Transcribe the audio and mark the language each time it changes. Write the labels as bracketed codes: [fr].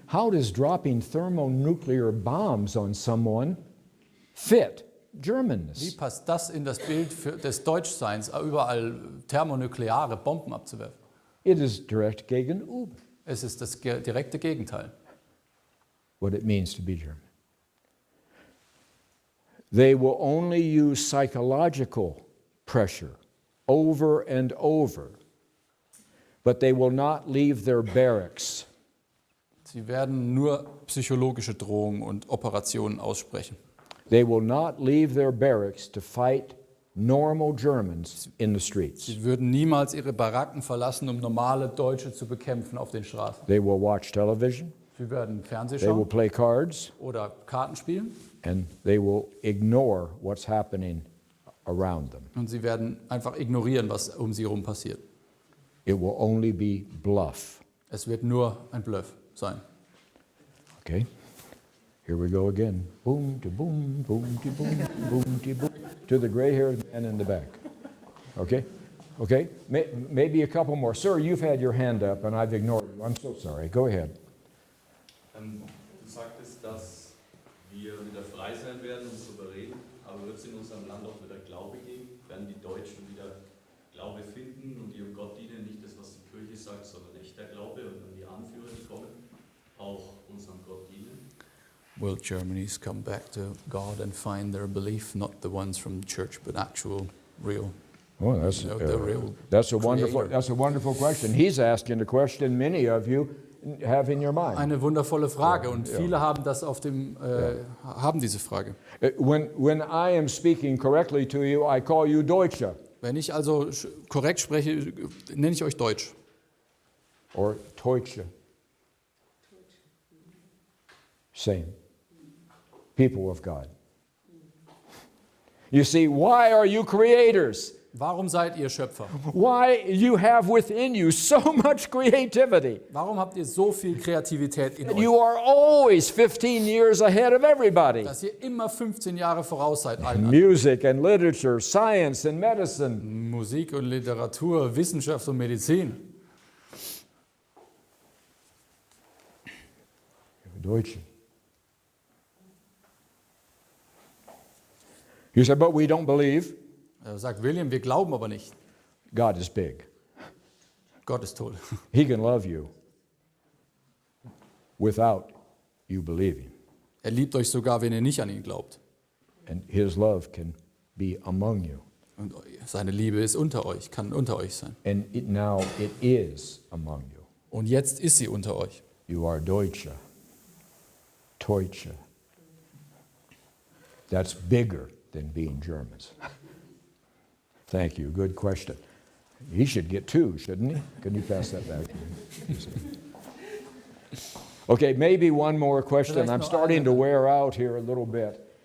[en] How does dropping thermonuclear bombs on someone fit [de] Wie [en] Germanness? [de] passt das in das Bild des Deutschseins, überall thermonukleare Bomben abzuwerfen? [en] It is direct [de] gegenüber Es ist das direkte Gegenteil. [en] what it means to be German. They will only use psychological pressure over and over, but they will not leave their barracks. [de] Sie werden nur psychologische Drohungen und Operationen aussprechen. [en] They will not leave their barracks to fight normal Germans in the streets. [de] Sie würden niemals ihre Baracken verlassen, um normale Deutsche zu bekämpfen auf den Straßen. [en] They will watch television, [de] Sie werden Fernsehen [en] they will [de] schauen [en] play cards, [de] oder Karten spielen [en] and they will ignore what's happening around them. [de] und sie werden einfach ignorieren, was um sie herum passiert. [en] It will only be bluff. [de] Es wird nur ein Bluff sein. [en] Okay? Here we go again. Boom, to boom, boom, to boom, boom, to boom, to the gray-haired man in the back. Okay? Okay? Maybe a couple more. Sir, you've had your hand up and I've ignored you. I'm so sorry. Go ahead. [de] Du sagtest, dass wir wieder frei sein werden und souverän, aber wird es in unserem Land auch wieder Glaube geben? Werden die Deutschen wieder Glaube finden und ihrem Gott dienen? Nicht das, was die Kirche sagt, sondern echter Glaube und dann die Anführer, die kommen, auch unserem Gott dienen? [en] Will Germany's come back to God and find their belief, not the ones from the church, but actual, real? Oh, that's a wonderful question. He's asking the question many of you have in your mind. [de] Eine wundervolle Frage und viele haben das haben diese Frage. [en] When I am speaking correctly to you, I call you Deutsche. [de] Wenn ich also korrekt spreche, nenne ich euch Deutsch. [en] Or Deutsche. Same. People of God. You see, why are you creators? [de] Warum seid ihr Schöpfer? [en] Why you have within you so much creativity? [de] Warum habt ihr so viel Kreativität in euch? [en] You are always 15 years ahead of everybody. [de] Dass ihr immer 15 Jahre voraus seid allen anderen. [en] Music and literature, science and medicine. [de] Musik und Literatur, Wissenschaft und Medizin. Deutsche. [en] You said, but we don't believe. [de] Sagt William, wir glauben aber nicht. [en] God is big. [de] Gott ist toll. [en] He can love you without you believing. [de] Er liebt euch sogar, wenn ihr nicht an ihn glaubt. [en] And his love can be among you. [de] Und seine Liebe ist unter euch, kann unter euch sein. [en] And now it is among you. [de] Und jetzt ist sie unter euch. [en] You are Deutsche. Deutsche. That's bigger than being Germans. Thank you. Good question. He should get 2, shouldn't he? Can you pass that back to me? Okay, maybe one more question. I'm starting to wear out here a little bit.